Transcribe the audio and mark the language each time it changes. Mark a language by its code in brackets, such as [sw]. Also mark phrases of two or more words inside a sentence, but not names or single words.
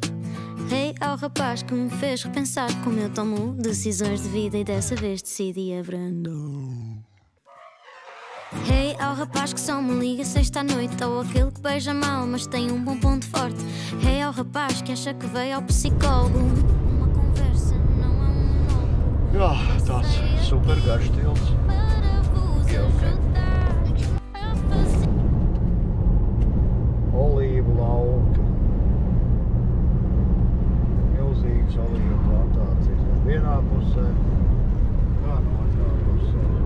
[pt] Hey, ao rapaz que me fez repensar como eu tomo decisões de vida e dessa vez decidi abrandar. Hey, ao rapaz que só me liga sexta à noite, ou aquele que beija mal mas tem um bom ponto forte. Hey, ao rapaz que acha que veio ao psicólogo. Uma conversa não é um monólogo. [lv] Jā, tāds super garš tilts. Olīvu lauki. Milzīgas olīvu plantācijas vienā pusē, kā no otrā pusē.